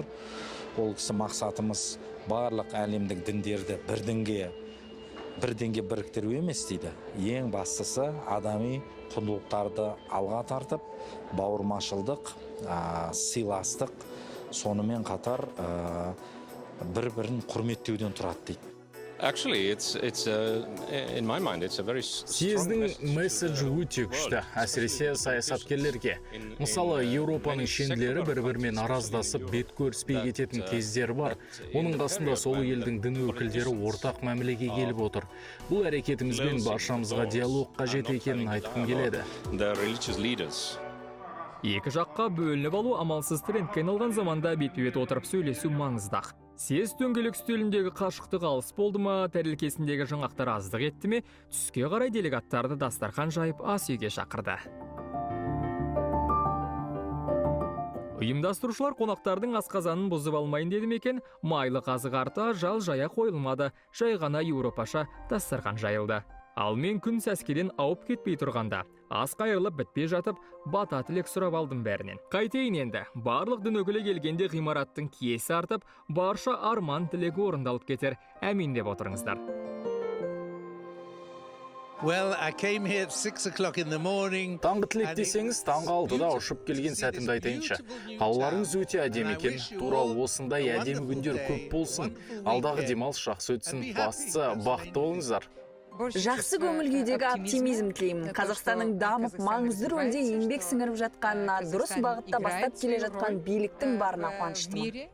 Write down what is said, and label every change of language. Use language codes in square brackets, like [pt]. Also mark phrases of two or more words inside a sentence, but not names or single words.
[kk] Ол кісі мақсатымыз барлық әлемдік діндерді бірдеңге біріктіру емес дейді. Ең бастысы адами құндылықтарды алға тартып, бауырмашылдық, сыйластық, сонымен қатар бір-бірін құрметтеуден тұрады дейді. [en] Actually, in my mind, it's a very strong [kk] Съездің [en] message [kk] месседжі өте күшті, әсіресе саясаткерлерге. Мысалы, Еуропаның шенділері бір-бірімен араздасып, бет көріспей кететін кездер бар. Оның қасында сол елдің дін өкілдері ортақ мәмілеге келіп отыр. Бұл әрекетімізбен баршамызға диалог қажет екенін айтқым келеді. [en] the religious leaders. [kk] Екі жаққа бөлініп алу амалсыз трендке айналған заманда бет-бет отырып сөйлесу маңыздақ. Съезд дөңгелек үстеліндегі қашықтық алыс болды ма, тәрелкесіндегі жаңақтар аздық етті ме, түске қарай делегаттарды дастархан жайып ас үйге шақырды. Ұйымдастырушылар қонақтардың асқазанын бұзып алмайын деді екен, майлы қазық арта жал жая қойылмады, жай ғана еуропаша дастархан жайылды. Ал мен күн сәскеден ауып кетпей тұрғанда, ас қайырылып бітпей жатып, бата тілек сұрап алдым бәрінен. Қайтейін енді, барлық дін өкілі келгенде ғимараттың киесі артып, барша арман тілегі орындалып кетер. Әмин деп отырыңыздар. [en] Well, I came here at 6 o'clock in the morning. [kk] Таңғы тілек десеңіз, таңғы 6-да ұшып келген сәтімді айтайыншы. Қалаларыңыз өте әдемі екен, тура осындай әдемі күндер көп болсын. Алдағы демалыс жақсы өтсін, бастысы бақытты болыңыздар. Жақсы көңіл күйдегі оптимизм тілеймін. Қазақстанның дамып, маңызды рөлде еңбек сіңіріп жатқанына, дұрыс бағытта бастап келе жатқан биліктің барына қуаныштымын.